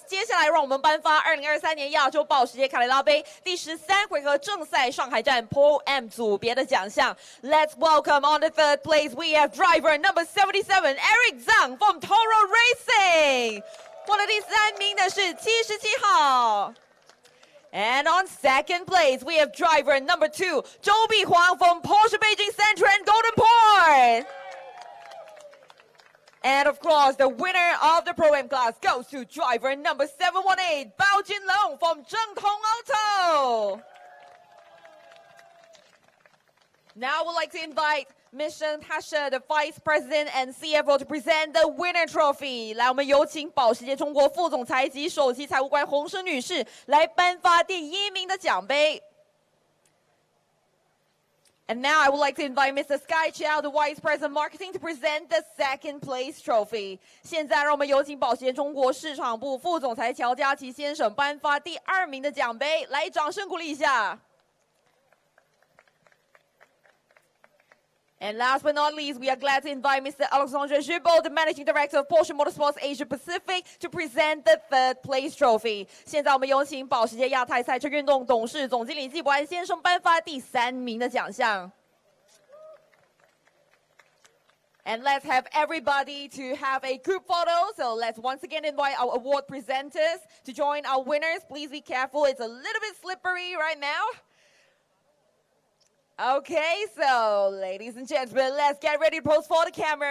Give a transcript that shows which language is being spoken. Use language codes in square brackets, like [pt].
[zh] 接下来，让我们颁发2023年亚洲保时捷卡雷拉杯第13回合正赛上海站 Pro M 组别的奖项。 [en] Let's welcome on the third place we have driver number 77 Eric Zhang from Toro Racing。 [zh] 获得第3名的是77号。 [en] And on second place, we have driver number 2, Zhou Bihuang from Porsche Beijing Central and Golden Port. And of course, the winner of the Pro M class goes to driver number 718, Bao Jinlong from Zhengtong Auto. Now I would like to invite Ms. Tasha, the Vice President and CFO, to present the winner trophy. [zh] 来，我们有请保时捷中国副总裁及首席财务官洪生女士来颁发第1名的奖杯。 [en] And now I would like to invite Mr. Sky Chow, the Vice President Marketing, to present the second place trophy. [zh] 现在让我们有请保时捷中国市场部副总裁乔家琪先生颁发第2名的奖杯。来，掌声鼓励一下。 [en] And last but not least, we are glad to invite Mr. Alexandre Gibault, the Managing Director of Porsche Motorsports Asia Pacific, to present the third place trophy. [zh] 现在我们有请保时捷亚太赛车运动董事总经理季伯安先生颁发第3名的奖项。 [en] And let's have everybody to have a group photo. So let's once again invite our award presenters to join our winners. Please be careful. It's a little bit slippery right now. Okay, so ladies and gentlemen, let's get ready to pose for the camera.